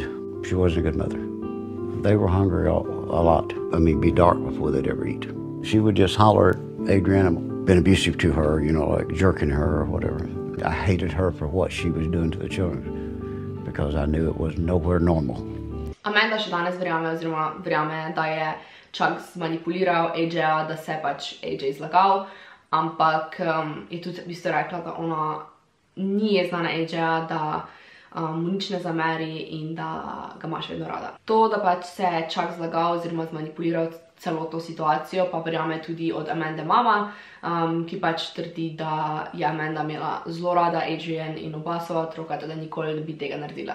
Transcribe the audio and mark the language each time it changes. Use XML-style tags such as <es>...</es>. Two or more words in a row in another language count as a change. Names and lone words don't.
<en>She wasn't a good mother. They were hungry a lot. I mean, be dark before they'd ever eat. She would just holler at Adriana, been abusive to her, you know, like jerking her or whatever. I hated her for what she was doing to the children because I knew it was nowhere normal.</en> <sl>Amanda še danes verjame, da je Chuck zmanipuliral AJ-a, da se pač AJ zlagal, ampak je tudi v bistvu rekla, da ona ni jezna na AJ-a, da mu nič ne zameri in da ga imaš vedno rada. To, da pač se je Chuck zlagal oziroma zmanipuliral celotno situacijo, pa verjame tudi od Amande mama, ki pač trdi, da je Amanda imela zelo rada Adrian in oba svoja otroka, da nikoli ne bi tega naredila.</sl>